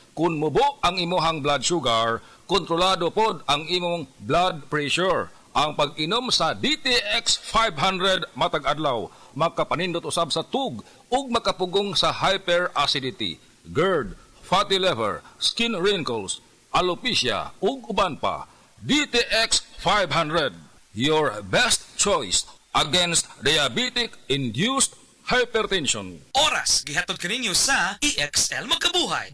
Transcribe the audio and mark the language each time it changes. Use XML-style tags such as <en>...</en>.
<ceb>Kung mubo ang imuhang blood sugar, kontrolado pod ang imong blood pressure. Ang pag-inom sa DTX 500 matag adlaw makapanindot usab sa tug ug makapugong sa hyperacidity, GERD, fatty liver, skin wrinkles, alopecia ug uban pa.</ceb> <en>DTX 500, your best choice against diabetic-induced hypertension.</en> <ceb>Oras, gihatod kaninyo sa EXL Magkabuhay.</ceb>